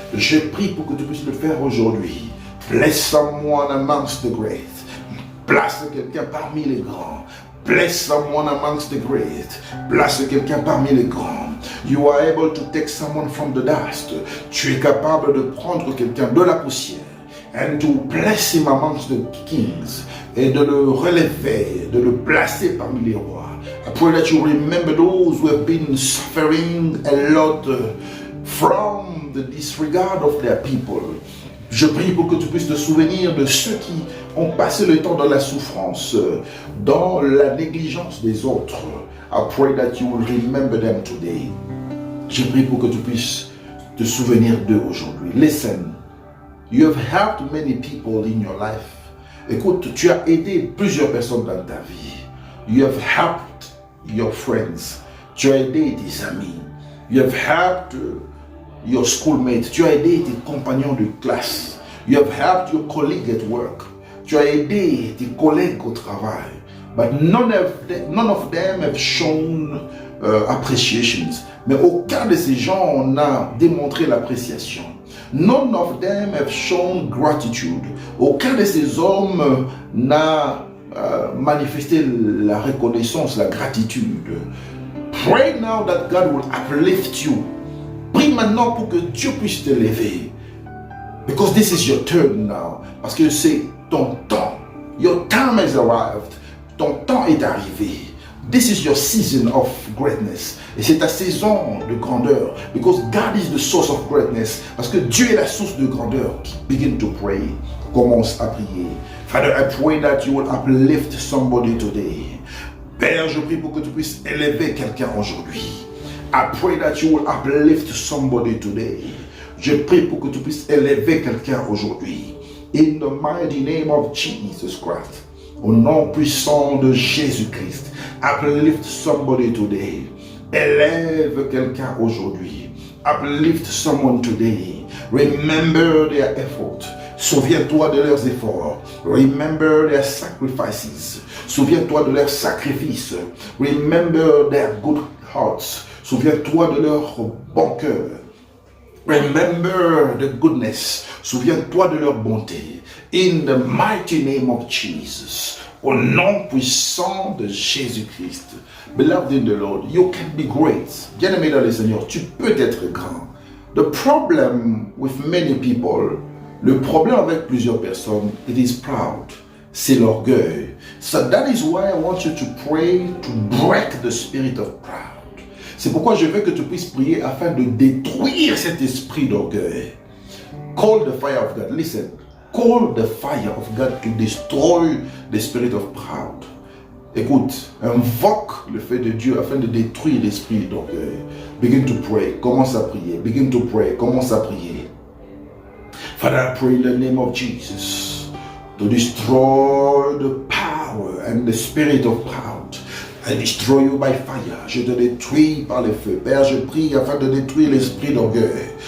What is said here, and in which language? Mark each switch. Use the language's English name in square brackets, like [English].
[French] Je prie pour que tu puisses le faire aujourd'hui. [English] Place someone amongst the great. [French] Place quelqu'un parmi les grands. [English] Place someone amongst the great. [French] Place quelqu'un parmi les grands. [English] You are able to take someone from the dust. [French] Tu es capable de prendre quelqu'un de la poussière. [English] And to place him amongst the kings. [French] Et de le relever, de le placer parmi les rois. [English] I pray that you remember those who have been suffering a lot from the disregard of their people. [French] Je prie pour que tu puisses te souvenir de ceux qui ont passé le temps dans la souffrance, dans la négligence des autres. [English] I pray that you will remember them today. [French] Je prie pour que tu puisses te souvenir d'eux aujourd'hui. [English] Listen, you have helped many people in your life. [French] Écoute, tu as aidé plusieurs personnes dans ta vie. [English] You have helped your friends. [French] Tu as aidé tes amis. [English] You have helped your schoolmates. [French] Tu as aidé tes compagnons de classe. [English] You have helped your colleague at work. [French] Tu as aidé tes collègues au travail. [English] But none of them have shown appreciations. [French] Mais aucun de ces gens n'a démontré l'appréciation. [English] None of them have shown gratitude. [French] Aucun de ces hommes n'a manifesté la reconnaissance, la gratitude. [English] Pray now that God will uplift you. [French] Prie maintenant pour que Dieu puisse t'élever. [English] Because this is your turn now. [French] Parce que c'est ton temps. [English] Your time has arrived. [French] Ton temps est arrivé. [English] This is your season of greatness. [French] Et c'est ta saison de grandeur. [English] Because God is the source of greatness. [French] Parce que Dieu est la source de grandeur. [English] Begin to pray. [French] Commence à prier. [English] Father, I pray that you will uplift somebody today. [French] Père, je prie pour que tu puisses élever quelqu'un aujourd'hui. [English] I pray that you will uplift somebody today. [French] Je prie pour que tu puisses élever quelqu'un aujourd'hui. [English] In the mighty name of Jesus Christ. [French] Au nom puissant de Jésus-Christ. [English] Uplift somebody today. [French] Élève quelqu'un aujourd'hui. [English] Uplift someone today. Remember their effort. [French] Souviens-toi de leurs efforts. [English] Remember their sacrifices. [French] Souviens-toi de leurs sacrifices. [English] Remember their good hearts. [French] Souviens-toi de leur bon cœur. [English] Remember the goodness. [French] Souviens-toi de leur bonté. [English] In the mighty name of Jesus. [French] Au nom puissant de Jésus-Christ. [English] Beloved in the Lord, you can be great. [French] Bien-aimé dans le Seigneur, tu peux être grand. [English] The problem with many people, [French] le problème avec plusieurs personnes, [English] it is proud. [French] c'est l'orgueil. [English] So that is why I want you to pray to break the spirit of pride. [French] C'est pourquoi je veux que tu puisses prier afin de détruire cet esprit d'orgueil. [English] Call the fire of God. Listen. Call the fire of God to destroy the spirit of pride. [French] Écoute, invoque le feu de Dieu afin de détruire l'esprit d'orgueil. [English] Begin to pray. [French] Commence à prier. [English] Begin to pray. Commence à prier. Father, I pray in the name of Jesus to destroy the power and the spirit of pride. I destroy you by fire. [French] Je te détruis par le feu. Père, je prie afin de détruire l'esprit d'orgueil.